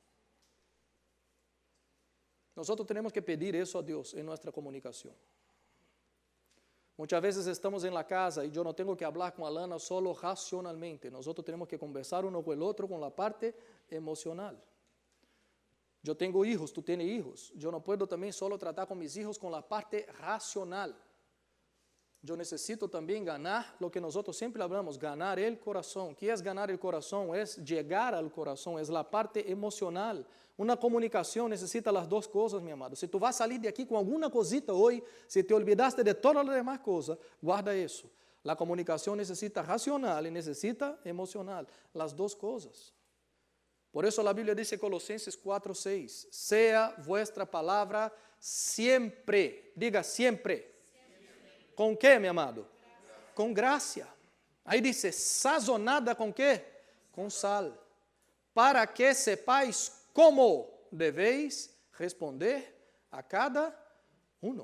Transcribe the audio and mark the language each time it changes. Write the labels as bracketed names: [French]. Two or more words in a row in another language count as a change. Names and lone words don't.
[Portuguese] Nós temos que pedir isso a Deus em nossa comunicação. Muitas vezes estamos em [Spanish] la casa [Portuguese] e eu não tenho que falar com Alana solo racionalmente. Nós temos que conversar uno com o outro com a parte emocional. Eu tenho hijos, tu tens hijos. Eu não posso também solo tratar com [Spanish] mis hijos [Portuguese] com a parte racional. Eu necessito também ganhar o que nós sempre falamos, ganhar o coração. O que é ganhar o coração? É chegar ao coração, é a parte emocional. Uma comunicação necessita as duas coisas, meu amado. Se tu vas sair de aqui com alguma cosita hoje, [Spanish] se te olvidaste [Portuguese] de todas as demais coisas, guarda isso. A comunicação necessita racional e necessita emocional. As duas coisas. Por isso a Bíblia diz em Colossenses 4:6, [Spanish] sea vuestra palavra siempre, diga siempre. ¿Con qué, mi amado? Con gracia. Ahí dice, sazonada con qué? Con sal. Para que sepáis cómo debéis responder a cada uno.